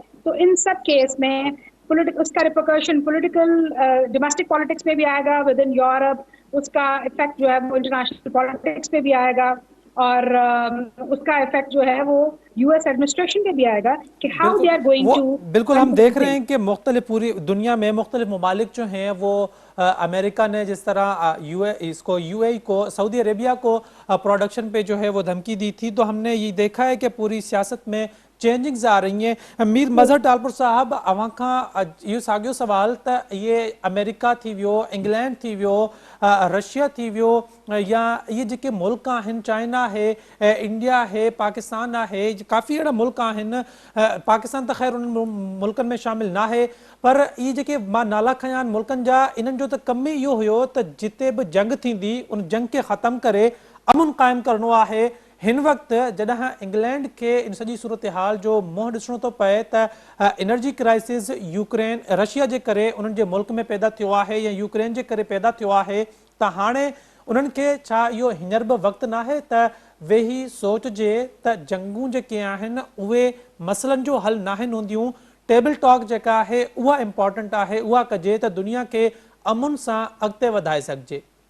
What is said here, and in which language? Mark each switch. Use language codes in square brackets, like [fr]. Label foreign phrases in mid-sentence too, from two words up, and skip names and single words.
[ur] تو ان سب کیس میں اس کا [en] repercussion political domestic politics [ur] میں بھی آئے گا [en] within Europe, [ur] اس کا ایفیکٹ جو ہے وہ [en] international politics [ur] میں بھی آئے گا اور اس کا ایفیکٹ جو ہے وہ [en] US administration [ur] پے بھی آئے گا کہ [en] how they are going to. [ur] بالکل ہم دیکھ رہے ہیں کہ مختلف پوری دنیا میں مختلف ممالک جو ہیں وہ امریکہ نے جس طرح یو اے ای کو، سعودی عریبیہ کو پروڈکشن پے جو ہے وہ دھمکی دی تھی، تو ہم نے یہ دیکھا ہے کہ پوری سیاست میں چینجنگز آ رہی ہیں. [sd] मीर मजहर टालपुर साहब, अवां खां इहो साॻियो सवाल त ये अमेरिका थी वियो, इंग्लैंड थी वियो, रशिया थी वियो, या ये जेके मुल्क आहिनि, चाइना है, इंडिया है, पाकिस्तान है, काफ़ी अहिड़ा मुल्क आहिनि, पाकिस्तान त ख़ैर उन्हनि मुल्कनि में शामिल ना है, पर ये जेके मां नाला खयां आहिनि मुल्कनि जा, इन्हनि जो त कम ई इहो हुयो त जिते बि जंग थींदी उन जंग खे ख़तमु करे अमुन क़ाइमु करणो आहे। हिन वक़्तु जॾहिं इंग्लैंड के इन सॼी सूरत हाल जो मुंहुं ॾिसणो थो पए त [en] energy crisis [sd] यूक्रेन रशिया जे करे उन्हनि जे मुल्क में पैदा थियो आहे या यूक्रेन जे करे पैदा थियो आहे, त हाणे उन्हनि खे छा इहो हींअर बि वक़्तु न आहे त वेही सोचिजे त जंगूं जेके आहिनि उहे मसइलनि जो हल नाहिनि हूंदियूं, [en] table talk [sd] जेका आहे उहा इम्पॉर्टेंट आहे, उहा कजे त दुनिया खे अमुन सां अॻिते वधाए सघिजे।